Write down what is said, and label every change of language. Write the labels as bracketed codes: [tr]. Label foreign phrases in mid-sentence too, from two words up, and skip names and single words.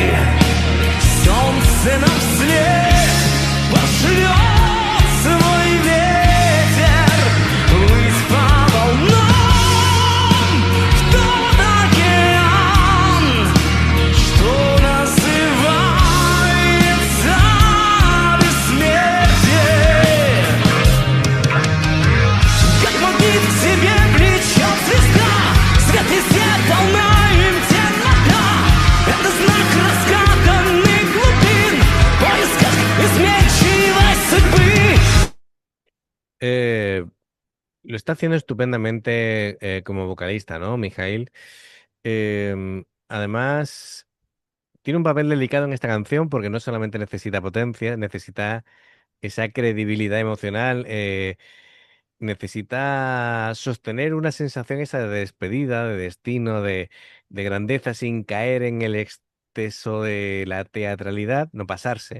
[ru] Солнце нам вслед пошлет свой ветер, плыть по волнам в тот океан, что называется бессмертие. Как магнит к себе влечет звезда, свет везде, волна им темнота. Это знак разгаданных глубин, в поисках изменчивой судьбы. [es] Eh, lo está haciendo estupendamente como vocalista, ¿no, Mijail? Además, tiene un papel delicado en esta canción porque no solamente necesita potencia, necesita esa credibilidad emocional, necesita sostener una sensación esa de despedida, de destino, de grandeza sin caer en el exceso de la teatralidad, no pasarse.